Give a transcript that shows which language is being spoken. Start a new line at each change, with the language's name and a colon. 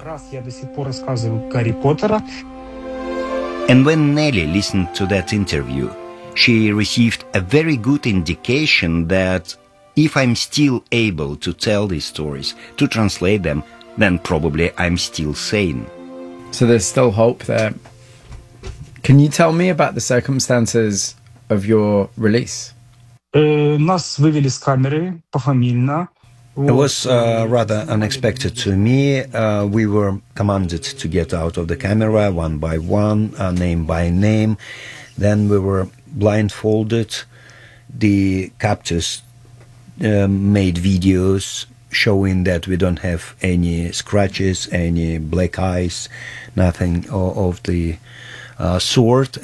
English: And when Nelly listened to that interview, she received a very good indication that if I'm still able to tell these stories, to translate them, then probably I'm still sane. So there's still hope there. Can you tell me about the circumstances of your release?
Russian: Нас вывели из камеры пофамильно.
English: It was rather unexpected to me. We were commanded to get out of the camera one by one, name by name. Then we were blindfolded. The captors made videos showing that we don't have any scratches, any black eyes, nothing of the sort.